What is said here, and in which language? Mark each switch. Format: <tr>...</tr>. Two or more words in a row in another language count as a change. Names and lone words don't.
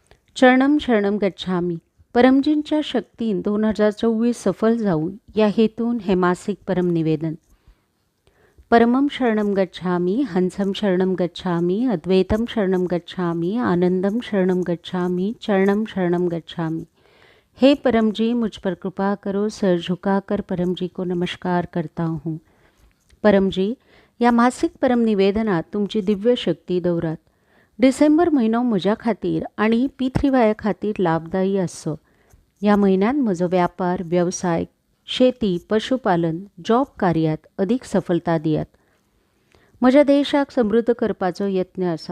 <sa>चरणम शरणम गच्छामी.</sa> <kok>परमजींच्या शक्तीन 2024 सफल जाऊन या हेतून हे मासिक परम निवेदन.</kok> <sa>परमम शरणम गच्छामी, हंसम शरणम गच्छामी, अद्वैतम शरणम गच्छामी, आनंदम शरणम गच्छामी, चरणम शरणम गच्छामी.</sa> <hi>हे परम जी, मुझ पर कृपा करो. सर झुकाकर परम जी को नमस्कार करता हूँ.</hi> <kok>परम जी, या मासिक परम निवेदनात तुमची दिव्य शक्ती दौरात. डिसेंबर महिनो म्हज्या खातीर आनी P3Y खातीर लाभदायी आसचो. ह्या म्हयन्यात म्हजो व्यापार, वेवसाय, शेती, पशुपालन, जॉब कार्यात अदीक सफलता दियात. म्हज्या देशाक समृद्ध करपाचो यत्न आसा.</kok>